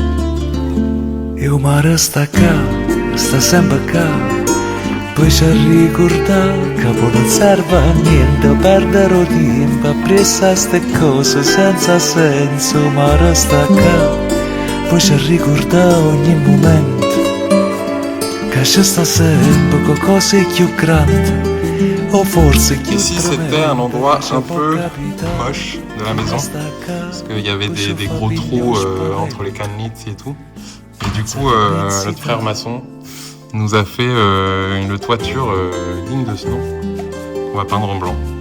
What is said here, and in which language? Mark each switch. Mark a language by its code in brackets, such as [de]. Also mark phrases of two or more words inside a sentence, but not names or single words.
[it] E il mare sta qua, sta sempre qua, poi ci ricordare che poi non serve a niente perdere tempo a pressare ste cose senza senso. Il mare sta qua, poi ci ricordare ogni momento che c'è sta sempre qualcosa di più grande. [fr] Ici, c'était un endroit un peu moche de la maison, parce qu'il y avait des gros trous entre les canelites et tout. Et du coup, notre frère maçon nous a fait une toiture digne de ce nom. On va peindre en blanc.